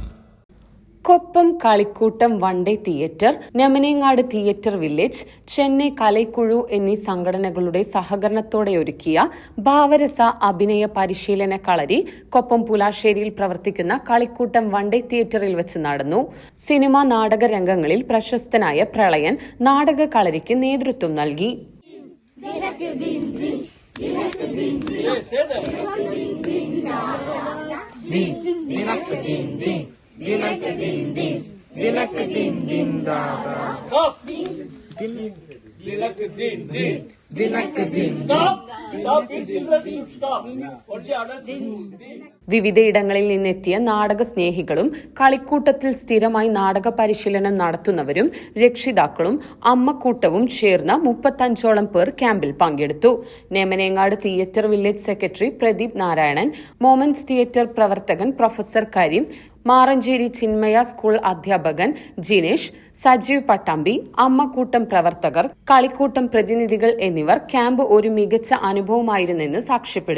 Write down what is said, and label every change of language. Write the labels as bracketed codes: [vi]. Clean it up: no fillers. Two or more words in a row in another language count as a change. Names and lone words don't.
[ml] കൊപ്പം കളിക്കൂട്ടം വൺഡേ തിയേറ്റർ, നെമനേങ്ങാട് തിയേറ്റർ വില്ലേജ്, ചെന്നൈ കലൈക്കുഴു എന്നീ സംഘടനകളുടെ സഹകരണത്തോടെ ഒരുക്കിയ ഭാവരസ അഭിനയ പരിശീലന കളരി കൊപ്പം പുലാശ്ശേരിയിൽ പ്രവർത്തിക്കുന്ന കളിക്കൂട്ടം വൺഡേ തിയേറ്ററിൽ വെച്ച് നടന്നു. സിനിമാ നാടക രംഗങ്ങളിൽ പ്രശസ്തനായ പ്രളയൻ നാടക കളരിക്ക് നേതൃത്വം നൽകി. Dilak din din da da. Stop. Dilak din din. [en] Stop. Stop. Stop. Only adults do. [ml] വിവിധയിടങ്ങളിൽ നിന്നെത്തിയ നാടക സ്നേഹികളും കളിക്കൂട്ടത്തിൽ സ്ഥിരമായി നാടക പരിശീലനം നടത്തുന്നവരും രക്ഷിതാക്കളും അമ്മക്കൂട്ടവും ചേർന്ന 35ഓളം പേർ ക്യാമ്പിൽ പങ്കെടുത്തു. നെമനേങ്ങാട് തിയേറ്റർ വില്ലേജ് സെക്രട്ടറി പ്രദീപ് നാരായണൻ, മൊമെന്റ്സ് തിയേറ്റർ പ്രവർത്തകൻ പ്രൊഫസർ കരീം, മാറഞ്ചേരി ചിന്മയ സ്കൂൾ അധ്യാപകൻ ജിനേഷ്, സജീവ് പട്ടാമ്പി, അമ്മക്കൂട്ടം പ്രവർത്തകർ, കളിക്കൂട്ടം പ്രതിനിധികൾ എന്നിവർ ക്യാമ്പ് ഒരു മികച്ച അനുഭവമായിരുന്നെന്ന് സാക്ഷ്യപ്പെടുത്തി.